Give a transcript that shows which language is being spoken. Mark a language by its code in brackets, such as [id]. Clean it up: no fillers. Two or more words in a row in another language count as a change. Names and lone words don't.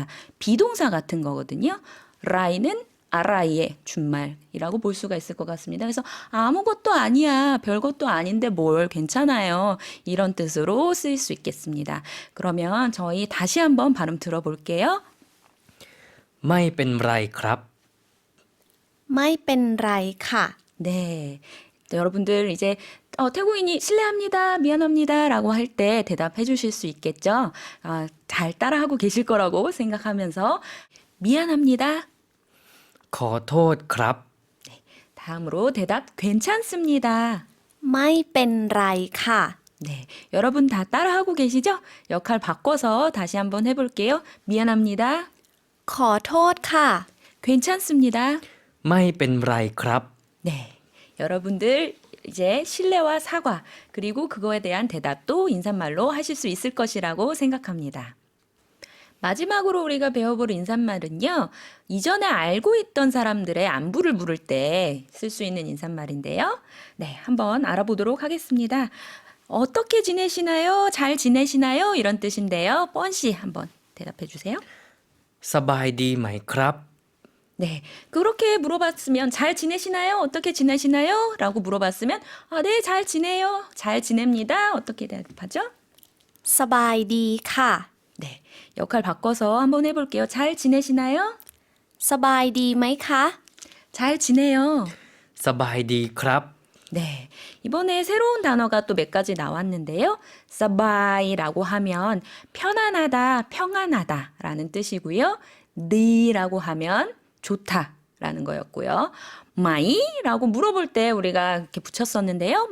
[ko] 비동사 같은 거거든요. 라이는 아라이의 준말이라고 볼 수가 있을 것 같습니다. 그래서 아무것도 아니야, 별것도 아닌데 뭘 괜찮아요. 이런 뜻으로 쓰일 수 있겠습니다. 그러면 저희 다시 한번 발음 들어볼게요. [th] ไม่เป็นไรครับ ไม่เป็นไรค่ะ [ko] 네. 여러분들 이제 태국인이 실례합니다, 미안합니다 라고 할 때 대답해 주실 수 있겠죠? 잘 따라하고 계실 거라고 생각하면서 미안합니다. [th] ขอโทษครับ [ko] 다음으로 대답 괜찮습니다. [th] ไม่เป็นไรค่ะ [ko] 네, 여러분 다 따라하고 계시죠? 역할 바꿔서 다시 한번 해볼게요. 미안합니다. [th] ขอโทษค่ะ [ko] 괜찮습니다. [th] ไม่เป็นไรครับ [ko] 네, 여러분들 이제 신뢰와 사과 그리고 그거에 대한 대답도 인사말로 하실 수 있을 것이라고 생각합니다. 마지막으로 우리가 배워볼 인사말은요. 이전에 알고 있던 사람들의 안부를 물을 때 쓸 수 있는 인사말인데요. 네, 한번 알아보도록 하겠습니다. 어떻게 지내시나요? 잘 지내시나요? 이런 뜻인데요. 뻔씨 한번 대답해 주세요. [th] สบายดีไหมครับ [ko] 네, 그렇게 물어봤으면 잘 지내시나요? 어떻게 지내시나요? 라고 물어봤으면 네, 잘 지내요. 잘 지냅니다. 어떻게 대답하죠? [th] สบายดีค่ะ [ko] 네, 역할 바꿔서 한번 해볼게요. 잘 지내시나요? [th] สบายดีไหมคะ [ko] 잘 지내요. [th] สบายดีครับ [ko] 네. 이번에 새로운 단어가 또 몇 가지 나왔는데요. 서바이라고 하면 편안하다, 평안하다라는 뜻이고요. 니라고 하면 좋다라는 거였고요. 마이라고 물어볼 때 우리가 이렇게 붙였었는데요.